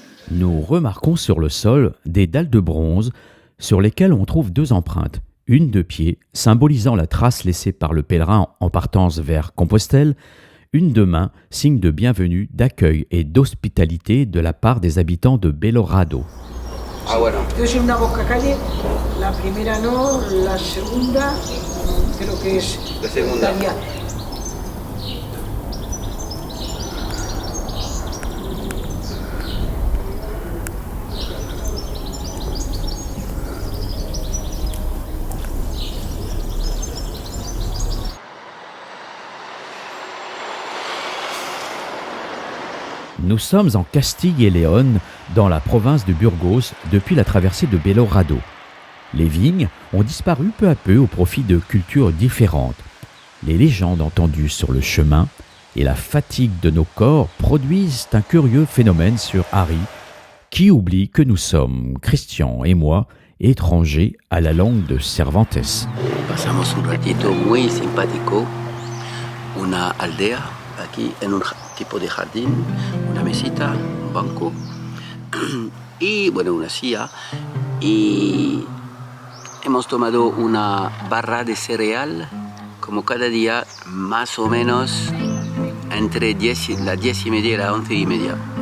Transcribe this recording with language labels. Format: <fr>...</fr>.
<fr>Nous remarquons sur le sol des dalles de bronze sur lesquelles on trouve deux empreintes, une de pied symbolisant la trace laissée par le pèlerin en partance vers Compostelle, une de main, signe de bienvenue, d'accueil et d'hospitalité de la part des habitants de Belorado.</fr> <es>Ah bueno. Yo soy una boca calle, la primera no, la segunda creo que es La segunda. italiana.</es> <fr>Nous sommes en Castille et Léon, dans la province de Burgos, depuis la traversée de Belorado. Les vignes ont disparu peu à peu au profit de cultures différentes. Les légendes entendues sur le chemin et la fatigue de nos corps produisent un curieux phénomène sur Harry, qui oublie que nous sommes, Christian et moi, étrangers à la langue de Cervantes.</fr> <es>Pasamos un ratito muy simpático, una aldea aquí en un tipo de jardín, una mesita, un banco y bueno, una silla y hemos tomado una barra de cereal como cada día más o menos entre las 10:30 y las 11:30.</es>